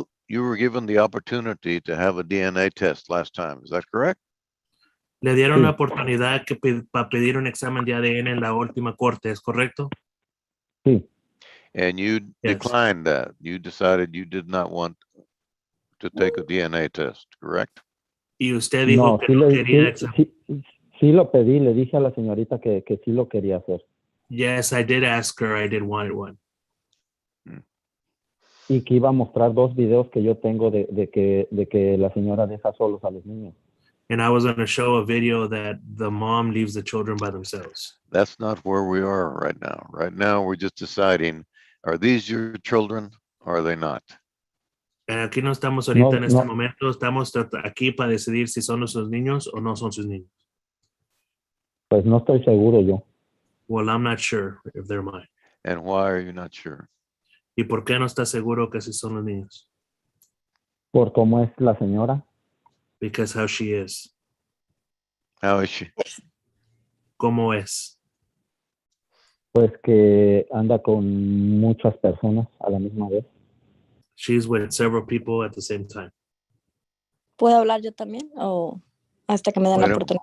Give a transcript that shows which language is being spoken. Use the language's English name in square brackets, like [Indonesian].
[English] You were given the opportunity to have a DNA test last time. Is that correct? [Spanish] Le dieron Sí. la oportunidad para pedir un examen de ADN en la última corte, ¿es correcto? Sí, [English] And you Yes. declined that. You decided you did not want to take a DNA test, correct? [Spanish] Y usted dijo no, que sí, no quería examen. sí lo pedí, le dije a la señorita que sí lo quería hacer. [English] Yes, I did ask her. I did want one. [Spanish] Y que iba a mostrar dos videos que yo tengo de que la señora deja solos a los niños. [English] And I was going to show a video that the mom leaves the children by themselves. That's not where we are right now. Right now, we're just deciding, are these your children or are they not? [Spanish] Aquí no estamos ahorita en este No. momento. Estamos aquí para decidir si son sus niños o no son sus niños. Pues no estoy seguro yo. [English] Well, I'm not sure if they're mine. And why are you not sure? [Spanish] ¿Y por qué no está seguro que si son los niños? Por cómo es la señora. [English] Because how she is. How is she? [Spanish] ¿Cómo es? Pues que anda con muchas personas a la misma vez. [English] She's with several people at the same time. [Spanish] ¿Puedo hablar yo también o hasta que me den la oportunidad?